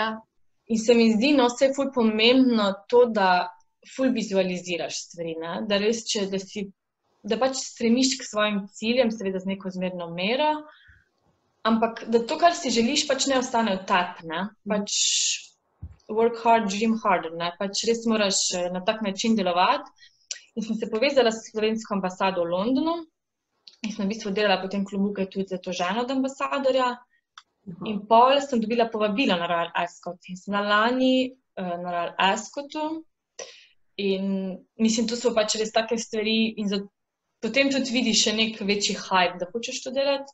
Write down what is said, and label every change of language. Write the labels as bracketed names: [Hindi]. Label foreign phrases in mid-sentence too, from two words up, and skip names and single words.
[Slovenian] In se mi zdi, no, vse je ful pomembno to, da ful vizualiziraš stvari, ne? Da res, da pač stremiš k svojim ciljem, seveda z neko zmerno mero, ampak da to, kar si želiš, pač ne ostane v tebi, ne? [English] Pač work hard, dream harder, [Slovenian] ne? Pač res moraš na tak način delovati. In sem se povezala s slovensko ambasado v Londonu in sem v bistvu delala potem klobuke tudi za to ženo od ambasadorja. In pol sem dobila povabilo na Royal Ascot in sem lani na Royal Ascotu in mislim, tu so pač res take stvari in potem tudi vidiš še nek večji hype, da hočeš to delati.